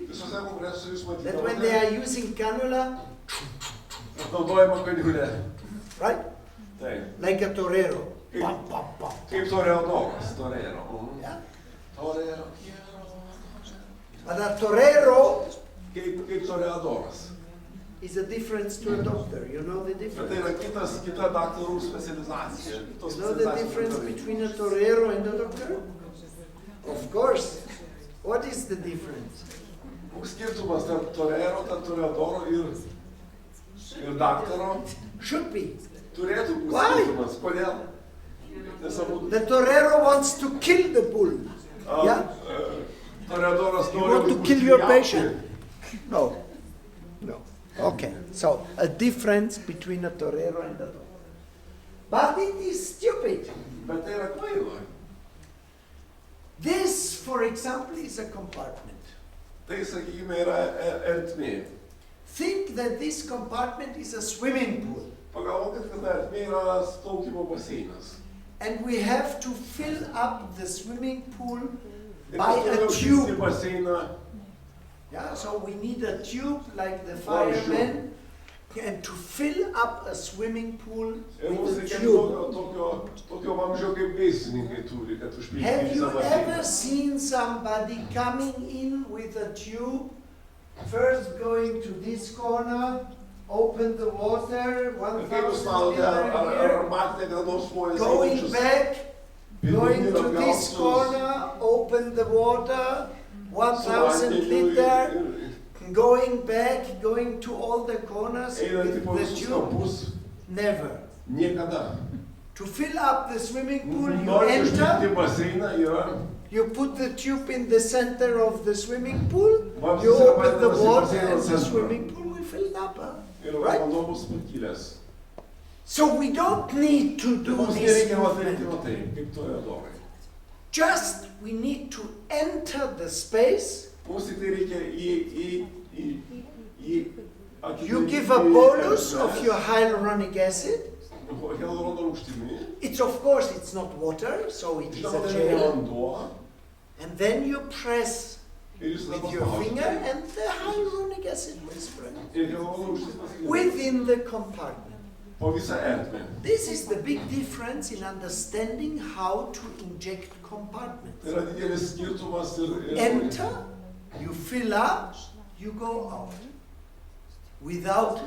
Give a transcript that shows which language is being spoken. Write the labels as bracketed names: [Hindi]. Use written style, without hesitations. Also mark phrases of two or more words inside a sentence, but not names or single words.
[Lithuanian] visose kongresuose jūs [English] that when they [Lithuanian] matydavote, [English] are using cannula, [Lithuanian] kad naudojama kaniulė. [English] right? [Lithuanian] Taip. [English] Like a torero. Pam, pam, pam. [Lithuanian] Kaip toreadoras, torero. [English] Yeah? Torero. But a torero [Lithuanian] Kaip toreadoras. [English] is a difference to a doctor. You know the [Lithuanian] Bet tai [English] difference? [Lithuanian] yra kita daktarų specializacija. [English] You know the difference between a torero and a doctor? Of course. What is the difference? [Lithuanian] Koks skirtumas tarp torero, tarp toreadoro ir daktaro? [English] Should be. [Lithuanian] Turėtų būti [English] Why? [Lithuanian] skirtumas. Kodėl? Nes abu [English] The torero wants to kill the bull. Yeah? [Lithuanian] Toreadoras [English] You [Lithuanian] nori [English] want to [Lithuanian] vaikus [English] kill your [Lithuanian] pjauti. [English] patient? No. No. Okay. So a difference between a torero and a doctor. But it is stupid. [Lithuanian] Bet tai yra kvaila. [English] This, for example, is a compartment. [Lithuanian] Tai, sakykime, yra ertmė. [English] Think that this compartment is a swimming pool. [Lithuanian] Pagalvokit, kad ertmė yra plaukimo baseinas. [English] And we have to fill up the swimming pool [Lithuanian] Ir [English] by [Lithuanian] mes [English] a [Lithuanian] turime [English] tube. [Lithuanian] užpilti baseiną. [English] Yeah, so we need a tube like the firemen, and to fill up a swimming pool [Lithuanian] Ir mums [English] with a [Lithuanian] reikia [English] tube. [Lithuanian] tokio vamzdžio kaip gaisrininkai turi, kad užpildyti [English] Have [Lithuanian] visą [English] you [Lithuanian] baseiną. [English] ever seen somebody coming in with a tube, first going to this corner, open the water, [Lithuanian] Ir [English] 1,000 [Lithuanian] kaip jūs manote, [English] liter [Lithuanian] ar [English] here, [Lithuanian] matėte, kad nors žmonės [English] going back, going to this corner, open the water, 1,000 liter, going back, going to all the corners [Lithuanian] einant į [English] with [Lithuanian] po [English] the [Lithuanian] visus [English] tube? [Lithuanian] kampus, [English] Never. [Lithuanian] niekada. [English] To fill up the swimming pool, you [Lithuanian] Norint užpildyti [English] enter, [Lithuanian] baseiną yra [English] you put the tube in the center of the swimming pool, [Lithuanian] Vamzdis [English] you [Lithuanian] yra [English] open the [Lithuanian] padedamas į [English] water [Lithuanian] baseino [English] and the [Lithuanian] centrą. [English] swimming pool will fill up. [Lithuanian] Ir [English] Right? [Lithuanian] vanduo bus pakilęs. [English] So we don't need to do [Lithuanian] Mums [English] this [Lithuanian] nereikia padaryti [English] movement. [Lithuanian] va taip, kaip toreadorai. [English] Just we need to enter the space. [Lithuanian] Mums tik tai reikia [English] You give a bolus of your hyaluronic acid. [Lithuanian] hialurono rūgštimi. [English] It's of course it's not water, so it is [Lithuanian] Žinoma, [English] a [Lithuanian] tai nėra [English] gel. [Lithuanian] vanduo. [English] And then you press [Lithuanian] Ir jūs [English] with your finger, and the hyaluronic acid will spread [Lithuanian] Ir hialurono rūgštis paskirti [English] within the compartment. [Lithuanian] po visą ertmę. [English] This is the big difference in understanding how to inject compartments. [Lithuanian] Tai yra didelis skirtumas ir [English] Enter, you fill up, you go out. Without,